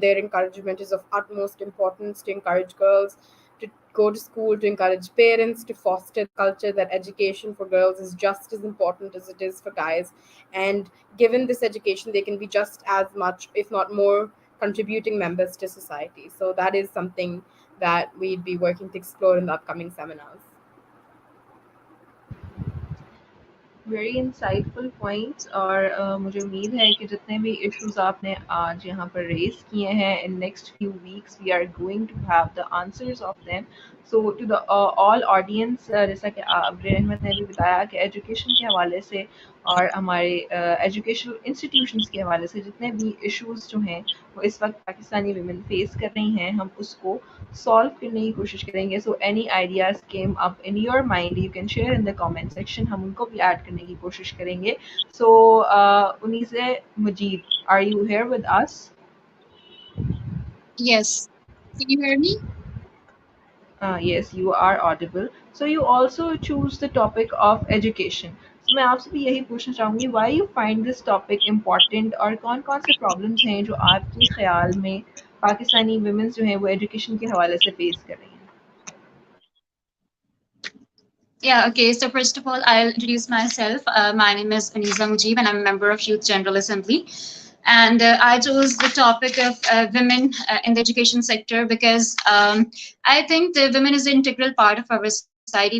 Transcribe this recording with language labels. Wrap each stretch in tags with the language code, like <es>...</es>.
<en>Their encouragement is of utmost importance to encourage girls to go to school, to encourage parents, to foster the culture that education for girls is just as important as it is for guys. And given this education, they can be just as much, if not more, contributing members to society. So that is something that we'd be working to explore in the upcoming seminars. Very insightful points,</en> <hi>और मुझे उम्मीद है कि जितने भी issues आपने आज यहाँ पर रेज किए हैं,</hi> <en>In next few weeks we are going to have the answers of them. So to the all audience,</en> <hi>जैसा कि अब्रे अहमद ने भी बताया कि एजुकेशन के हवाले से और हमारे एजुकेशनल इंस्टीट्यूशंस के हवाले से जितने भी इश्यूज जो हैं वो इस वक्त पाकिस्तानी वुमेन फेस कर रही हैं, हम उसको सॉल्व करने की कोशिश करेंगे.</hi> <en>so any ideas came up in your mind, you can share in the comment section,</en> <hi>हम उनको भी ऐड करने की कोशिश करेंगे.</hi> <en>So उनीसे Majeed, are you here with us? Yes. Can you hear me? Yes, you are audible. So you also choose the topic of education.</en> <hi>So मैं आपसे भी यही पूछना चाहूँगी,</hi> <en>why you find this topic important,</en> <hi>और कौन कौन से problems हैं जो आपके ख्याल में पाकिस्तानी women जो हैं वो education के हवाले से face कर रही हैं?</hi> <en>Yeah, okay. So first of all, I'll introduce myself. My name is Aniza Mujib, and I'm a member of Youth General Assembly. And I chose the topic of women in the education sector because I think the women is an integral part of our society.</en>